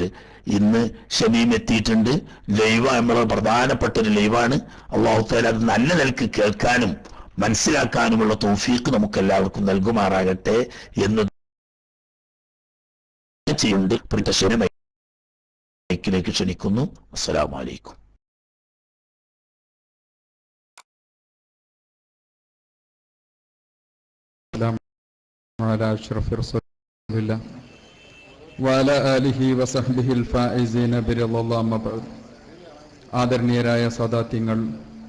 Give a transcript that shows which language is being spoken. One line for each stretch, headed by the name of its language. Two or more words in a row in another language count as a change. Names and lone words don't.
Malayalam: ഇന്ന് ഷമീം എത്തിയിട്ടുണ്ട്. ലൈവ് നമ്മളെ പ്രധാനപ്പെട്ട ഒരു ലൈവാണ്.
Arabic: الله تعالى
Malayalam: അത് നല്ല നിലക്ക് കേൾക്കാനും മനസ്സിലാക്കാനുമുള്ള തൗഫീഖ് നമുക്ക് എല്ലാവർക്കും നൽകുമാറാകട്ടെ എന്ന് ചെയ്യുന്നുണ്ട്. മൈക്കിലേക്ക് ക്ഷണിക്കുന്നു.
Arabic: السلام عليكم. على أشرف رسول الله وعلى آله وصحبه الفائزين برضا الله.
Malayalam: ആദരണീയരായ സാദാത്യങ്ങൾ,